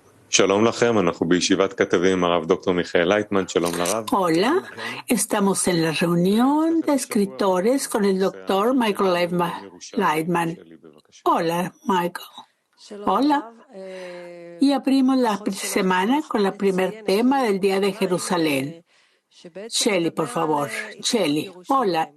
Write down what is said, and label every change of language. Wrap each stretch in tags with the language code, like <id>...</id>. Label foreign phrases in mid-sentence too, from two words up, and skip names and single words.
<he>שלום לכם, אנחנו בישיבת כתבים עם הרב דוקטור מיכאל לייטמן, שלום לרב.</he> <es>Hola, estamos en la reunión de escritores con el doctor Michael Leitman. Hola, Michael. Hola. Y abrimos la semana con el primer tema del Día de Jerusalén. Shelly, por favor. Shelly, hola.</es>